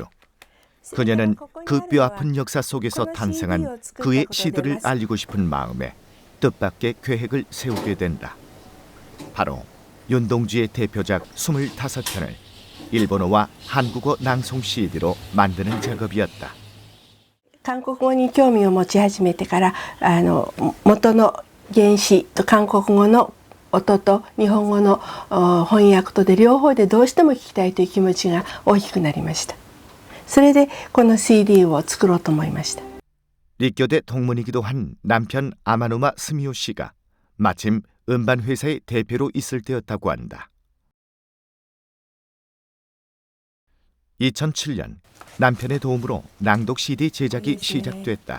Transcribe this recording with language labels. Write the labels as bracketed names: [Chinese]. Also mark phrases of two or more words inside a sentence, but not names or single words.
[Korean] 그녀는 그 뼈아픈 역사 속에서 탄생한 그의 시들을 알리고 싶은 마음에 뜻밖의 계획을 세우게 된다. 바로 윤동주의 대표작 25편을 일본어와 한국어 낭송 CD로 만드는 작업이었다. [Japanese] 韓国語に興味を持ち始めてから元の原詞と韓国語の音と日本語の翻訳とで両方でどうしても聞きたいという気持ちが大きくなりました。それでこの CD を作ろうと思いました。 [Korean] 立교대 동문이기도 한 남편 아마누마 스미오 씨가 마침 음반 회사의 대표로 있을 때였다고 한다. 2007년 남편의 도움으로 낭독 CD 제작이 시작됐다.